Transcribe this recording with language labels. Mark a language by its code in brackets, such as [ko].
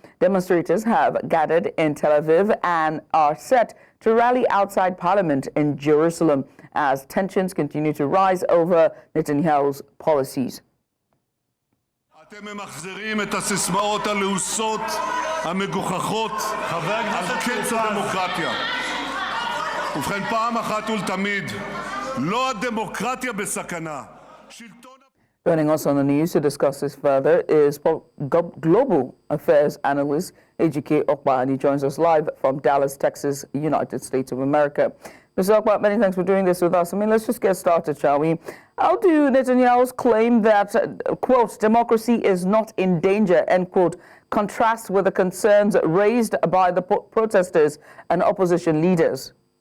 [en] Demonstrators have gathered in Tel Aviv and are set to rally outside Parliament in Jerusalem as tensions continue to rise over Netanyahu's policies. [he] אתם ממחזרים את הסיסמאות הלעוסות, המגוחכות, על קץ הדמוקרטיה. ובכן, פעם אחת ולתמיד, לא הדמוקרטיה בסכנה. [en] Joining us on the news to discuss this further is Global Affairs Analyst AGK Okpa, and he joins us live from Dallas, Texas, United States of America. Mr. Okpa, many thanks for doing this with us. I mean, let's just get started, shall we? How do Netanyahu's claim that, quote, democracy is not in danger, end quote, contrast with the concerns raised by the protesters and opposition leaders?